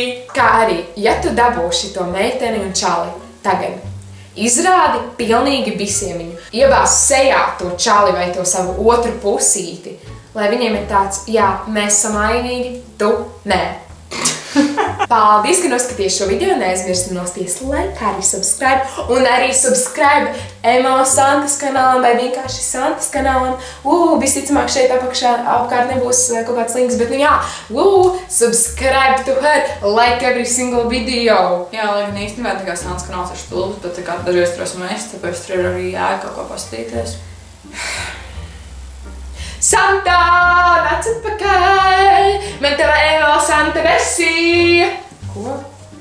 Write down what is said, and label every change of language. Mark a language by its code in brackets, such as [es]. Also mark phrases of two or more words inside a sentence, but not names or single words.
[lv] Kā arī, ja tu dabūši to meiteni un čali tagad, izrādi pilnīgi visiem viņu, iebāz sejā to čali vai to savu otru pusīti, lai viņiem ir tāds, jā, mēs esam ainīgi, tu nē. Paldies, ka noskaties šo video, neaizmirsti nosties like, arī subscribe, un arī subscribe Emo Santas kanālam vai vienkārši Santas kanālam. Visticamāk šeit apkārt nebūs kaut kāds links, bet jā, [en] subscribe to her, like every single video. [lv] Jā, lai gan īstenībā tā kā Santas kanāls ir stulbs, bet tā kā dažreiz tur esmu es, tāpēc tur ir arī jēga kaut ko paskatīties. Santa, nāc atpakaļ! Man tev Emo Santa versija! Ko?